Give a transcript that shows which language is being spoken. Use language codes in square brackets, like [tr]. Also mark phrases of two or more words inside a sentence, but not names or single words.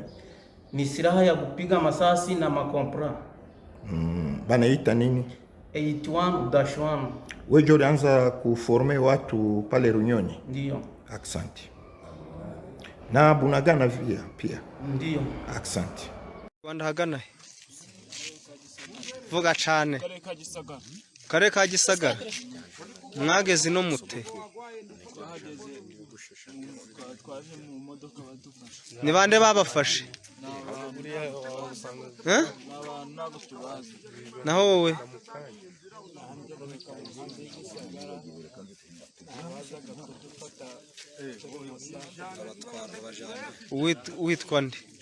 [sw] Ni silaha ya kupiga masasi na makompra. Banaita nini? 81-1. Wewe ulianza kuforme watu pale Runyoni? Ndio. Asante. Na Bunagana pia? Ndio. Asante. [rw] Rwanda hagana vuga cyane kare ka Gisagara mwageze no mute ni bande babafashe naho wowe witwa nde?